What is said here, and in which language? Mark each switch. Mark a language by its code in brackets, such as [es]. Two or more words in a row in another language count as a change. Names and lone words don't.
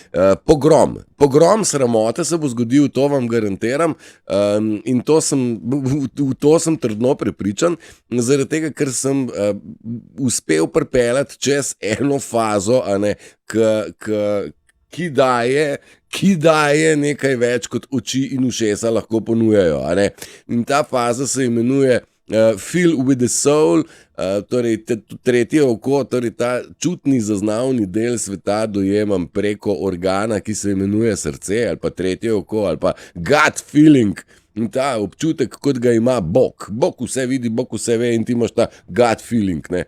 [sl] Pogrom sramote se bo zgodil, to vam garantiram, in v to sem trdno prepričan, zaradi tega, ker sem uspel pripeljati čez eno fazo, a ne, ki daje nekaj več kot oči in ušesa lahko ponujajo, a ne? In ta faza se imenuje [en] feel with the soul, [sl] torej tretje oko, torej ta čutni zaznavni del sveta dojemam preko organa, ki se imenuje srce, ali pa tretje oko, ali pa [en] gut feeling. [sl] In ta občutek, kot ga ima Bog. Bog vse vidi, Bog vse ve in ti imaš ta [en] gut feeling, [sl] ne?